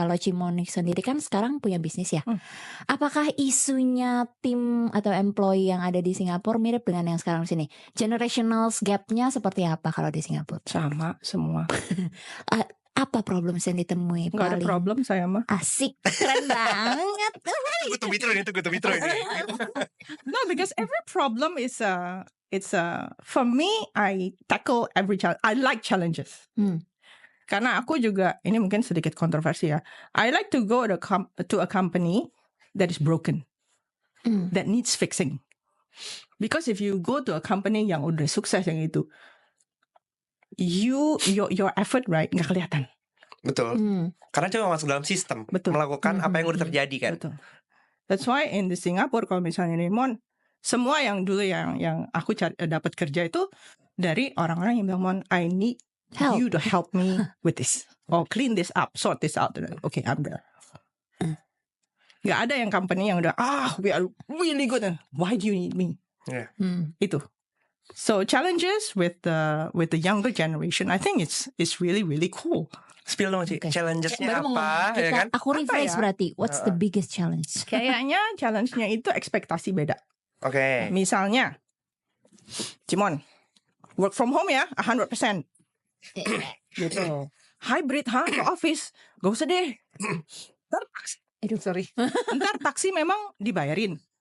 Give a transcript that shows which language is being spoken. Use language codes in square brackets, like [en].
[id] Kalau Cimonik sendiri kan sekarang punya bisnis ya. Apakah isunya tim atau employee yang ada di Singapura mirip dengan yang sekarang di sini? Generational gap-nya seperti apa kalau di Singapura? Sama semua. Apa problem yang ditemui? Nggak ada problem saya mah. Asik, keren banget. Gue tuh mitro ini. [en] No, because every problem is for me, I tackle every challenge. I like challenges. [id] Karena aku juga, ini mungkin sedikit kontroversi ya. [en] I like to go to a company that is broken, that needs fixing. Because if you go to a company [id] yang udah sukses yang itu, [en] your effort right [id] nggak kelihatan. Betul. Karena cuma masuk dalam sistem, melakukan apa yang udah terjadi kan. Betul. [en] That's why in the Singapore [id] kalau misalnya Mon, semua yang dulu yang aku dapat kerja itu dari orang-orang yang bilang, Mon, [en] I need you to help me with this, or clean this up, sort this out. Okay, I'm there. [id] Nggak ada yang company yang udah [en] we are really good. Why do you need me? Yeah. [id] Itu. [en] So challenges with the younger generation, I think it's really really cool. [id] Spill dong Ci, Oke. challenges-nya Baru mau apa ya kan? Aku rephrase ya? berarti. [en] What's the biggest challenge? [id] Kayaknya challenge-nya itu ekspektasi beda. Oke. Misalnya, Cimon, work from home ya, 100%. Gitu. Hybrid, ke office, gak usah deh. Aduh, [en] Sorry. [id] Ntar taksi memang dibayarin.